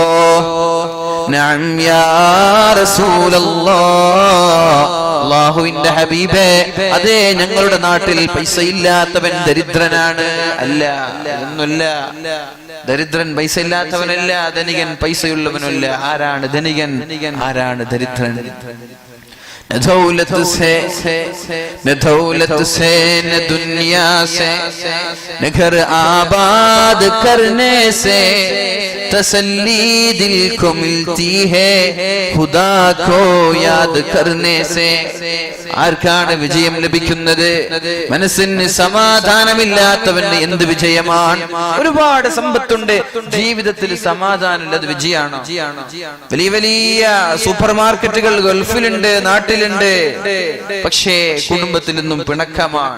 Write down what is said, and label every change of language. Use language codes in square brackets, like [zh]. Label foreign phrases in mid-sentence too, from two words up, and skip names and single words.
[ar] نعم يا رسول الله, [ml] അല്ലാഹുവിന്റെ ഹബീബേ, അതെ, ഞങ്ങളുടെ നാട്ടിൽ പൈസ ഇല്ലാത്തവൻ ദരിദ്രനാണ്. അല്ല, ഒന്നുമില്ല, ദരിദ്രൻ പൈസ ഇല്ലാത്തവനല്ല, ധനികൻ പൈസയുള്ളവനല്ല. ആരാണ് ധനികൻ, ആരാണ് ദരിദ്രൻ? [ur] نہ دولت سے نہ دنیا سے نہ گھر آباد کرنے سے تسلی دل کو ملتی ہے خدا کو یاد کرنے سے. [ml] ആർക്കാണ് വിജയം ലഭിക്കുന്നത്? മനസ്സിന് സമാധാനമില്ലാത്തവന് എന്ത് വിജയമാണ്? ഒരുപാട് സമ്പത്തുണ്ട്, ജീവിതത്തിൽ സമാധാനമില്ല, അത് വിജയമാണോ? വലിയ വലിയ സൂപ്പർ മാർക്കറ്റുകൾ ഗൾഫിലുണ്ട്, നാട്ടിലുണ്ട്, പക്ഷേ കുടുംബത്തിൽ നിന്നും പിണക്കമാണ്.